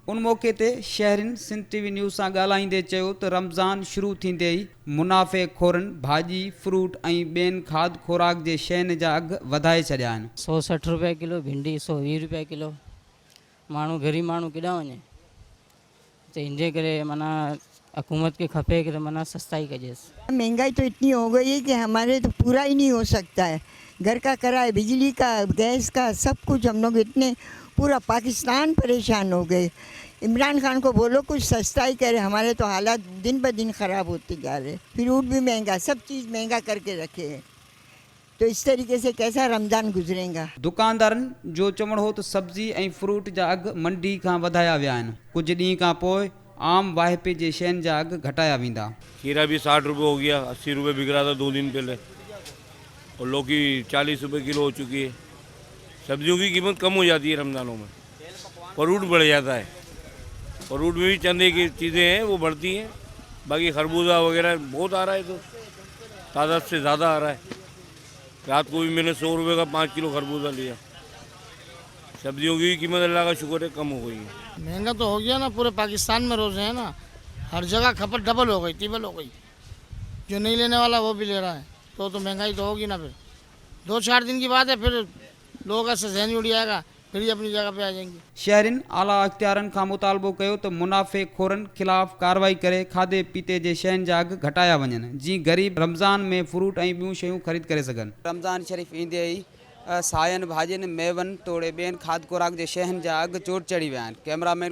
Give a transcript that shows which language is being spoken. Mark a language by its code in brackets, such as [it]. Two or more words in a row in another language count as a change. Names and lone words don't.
[sd] उन मौक़े ते शहरिन सिंध टीवी न्यूज़ सां ॻाल्हाईंदे चयो त रमज़ान शुरू थींदे ई मुनाफ़े खोरनि भाॼी, फ्रूट ऐं ॿियनि खाद खुराक जे शयुनि जा अघ वधाए छॾिया आहिनि। 160 रुपए किलो भिंडी, 120 रुपए किलो। माण्हू ग़रीब माण्हू केॾां वञे, तो इनजे करे माना हुकूमत के खपे कि माना सस्ताई कजेसि। [ur] مہنگائی تو اتنی ہو گئی ہے کہ ہمارے تو پورا ہی نہیں ہو سکتا ہے. گھر کا کرایہ، بجلی کا، گیس کا، سب کچھ ہم لوگ اتنے پورا پاکستان پریشان ہو گئے. عمران خان کو بولو کچھ سستائی کرے، ہمارے تو حالات دن بہ دن خراب ہوتے جا رہے. فروٹ بھی مہنگا، سب چیز مہنگا کر کے رکھے ہیں، تو اس طریقے سے کیسا رمضان گزرے گا. [sd] दुकानदारनि जो चवणु हो त सब्ज़ी ऐं फ्रूट जा अघ मंडी खां वधाया विया आहिनि। कुझु ॾींहं खां पोइ आम वाहिपे जे शयुनि जा अघ घटाया वेंदा। [ur] کھیرا بھی 60 روپے ہو گیا، 80 روپے بک رہا تھا 2 دن پہلے، اور لوکی 40 روپے کلو ہو چکی ہے. سبزیوں کی قیمت کم ہو جاتی ہے رمضانوں میں، فروٹ بڑھ جاتا ہے. فروٹ میں بھی چندے کی چیزیں ہیں وہ بڑھتی ہیں، باقی خربوزہ وغیرہ بہت آ رہا ہے، تو تعداد سے زیادہ آ رہا ہے. رات کو بھی میں نے 100 روپے کا 5 کلو خربوزہ لیا. سبزیوں کی قیمت اللہ کا شکر ہے کم ہو گئی ہے. مہنگا تو ہو گیا نا، پورے پاکستان میں روز ہے نا، ہر جگہ کھپت ڈبل ہو گئی، ٹرپل ہو گئی. جو نہیں لینے والا وہ بھی لے رہا ہے، تو مہنگائی تو ہوگی نا. پھر 2-4 دن کی بات ہے، پھر لوگوں کا سہن اڑ جائے گا، پھر ہی اپنی جگہ پہ آ جائیں گے. [sd] शहरिन आला अख्तियारनि खां मुतालबो कयो त मुनाफ़े खोरनि ख़िलाफ़ कार्रवाई करे खाधे पीते जे शयुनि जा अघ घटाया वञनि, जीअं ग़रीब रमज़ान में फ्रूट ऐं ॿियूं शयूं ख़रीद करे सघनि। रमज़ान शरीफ़ ईंदे ई सायनि भाॼियुनि, मेवनि तोड़े ॿियनि खाद खुराक जे शयुनि जा अघ चोट चढ़ी विया आहिनि।